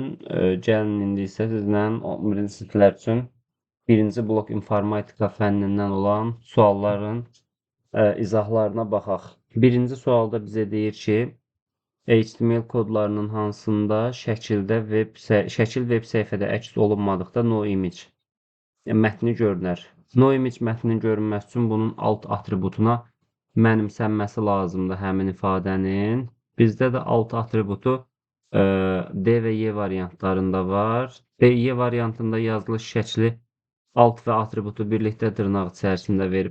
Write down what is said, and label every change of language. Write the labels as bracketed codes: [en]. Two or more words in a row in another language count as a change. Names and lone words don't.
[az] Gəlin indi isə sizlə 11-ci siniflər üçün birinci blok informatika fənnindən olan sualların izahlarına baxaq. Birinci sualda bizə deyir ki, HTML kodlarının hansında şəkil web səhifədə əks olunmadıqda [en] no image [az] mətni görünər. [en] No image [az] mətnin görünməsi üçün bunun alt atributuna mənimsənməsi lazımdır həmin ifadənin. Bizdə də alt atributu D və Y variantlarında var. D, Y variantında yazılış şəkli alt və atributu birlikdə dırnaq içərisində verib.